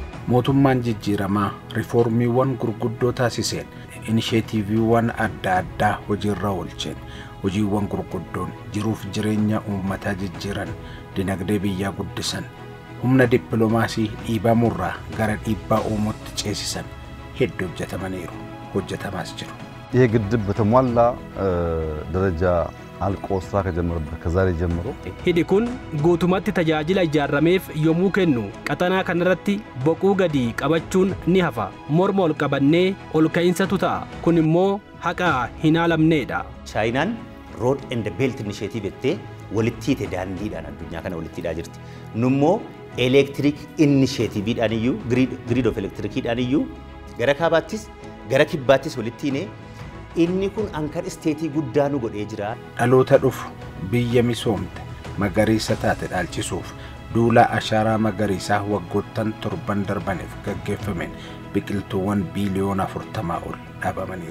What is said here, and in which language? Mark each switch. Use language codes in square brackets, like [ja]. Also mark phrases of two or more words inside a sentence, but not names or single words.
[om] mootummaan jijjiiramaa riifoormiiwwan gurguddoo taasiseen inisheetiiviiwwan adda addaa hojiirra oolcheen hojiiwwan gurguddoon jiruuf jireenya uummataa jijjiiran dinagdee biyyaa guddisan humna dippiloomaasii dhiibamurraa gara dhiibbaa uumutti ceesisan hedduu hojjetamaniiru hojjetamaas jiru. [am] ይሄ ግድብ በተሟላ ደረጃ አልቆ ስራ ከጀመረበት ከዛሬ ጀምሮ [om] hidhi kun guutumatti tajaajila ijaarameef yommuu kennu qaxanaa kanarratti boquu gadi qabachuun ni hafa morma ol qabannee ol ka'insatu ta'a kun immoo haqa hin haalamneedha. Chaayinaan [en] road and belt initiative [om] jettee walitti hidhe daandiidhaan addunyaa kana walitti hidhaa jirti. Nummoo [en] electric initiativeidhaan [om] iyyuu [en] grid of electriciidhaan [om] iyyuu gara kaabaattis gara kibbaattis walitti hidhee inni kun ankar isteetii guddaa nu godhee jira. Dhaloota dhufu biyya misoomte magariisa taate dhaalchisuuf duula ashaaraa magariisaa waggoottan 7 darbaniif gaggeeffameen biqiltuuwwan biiliyoona 40 ol dhaabamaniiru.